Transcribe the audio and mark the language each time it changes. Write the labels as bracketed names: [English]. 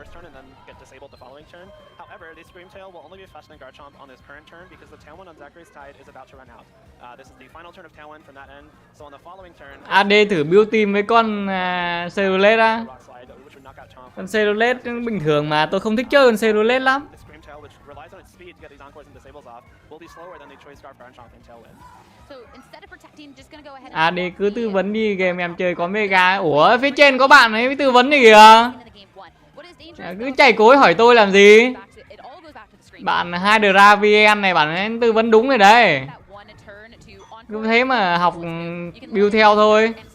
[English] However, the Scream Tail will only be faster than Garchomp on this current turn because the Tailwind on Zachary's Tide is about to run out. This is the final turn of Tailwind from that end. So on the following turn, [Vietnamese] AD thử build team với con Cerulet á. Con Cerulet bình thường mà tôi không thích chơi con Cerulet lắm. [English] the Scream Tail, which relies on its speed to get these Encores and Disables off, will be slower than the Choice Scarf Garchomp and Tailwind. So instead of protecting, just gonna go ahead [Vietnamese] AD [English] and [Vietnamese] cứ tư vấn đi game em chơi có Mega. Ủa phía trên có bạn ấy tư vấn này kìa. Cứ chạy cối hỏi tôi làm gì. Bạn Hydra VN này bạn ấy tư vấn đúng rồi đấy. Cứ thế mà học build theo thôi.